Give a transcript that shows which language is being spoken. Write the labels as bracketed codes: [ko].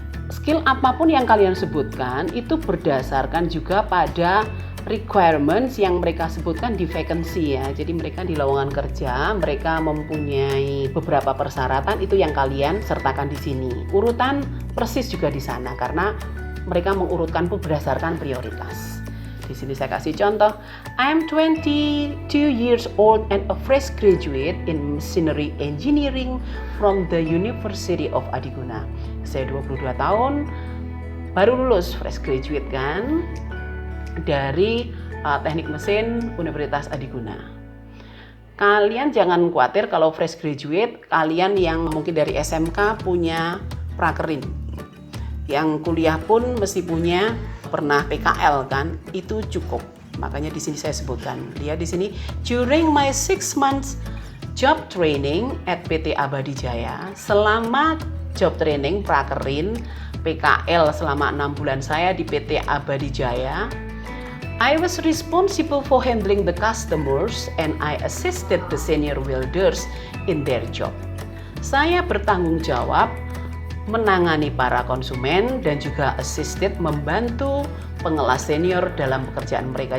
[id] Skill apapun yang kalian sebutkan itu berdasarkan juga pada requirements yang mereka sebutkan di vacancy ya. Jadi mereka di lowongan kerja, mereka mempunyai beberapa persyaratan itu yang kalian sertakan di sini. Urutan persis juga di sana karena mereka mengurutkan berdasarkan prioritas. Di sini saya kasih contoh. [en] I'm 22 years old and a fresh graduate in machinery engineering from the University of Adiguna. [id] Saya 22 tahun, baru lulus fresh graduate kan, dari teknik mesin Universitas Adiguna. Kalian jangan khawatir kalau fresh graduate, kalian yang mungkin dari SMK punya prakerin. Yang kuliah pun mesti punya pernah PKL kan, itu cukup. Makanya di sini saya sebutkan. Lihat di sini, [en] during my 6 months job training at PT Abadi Jaya, [id] selama job training prakerin PKL selama 6 bulan saya di PT Abadi Jaya. [en] I was responsible for handling the customers and I assisted the senior welders in their job. [id] Saya bertanggung jawab menangani para konsumen dan juga [en] assisted [id] membantu pengelas senior dalam pekerjaan mereka.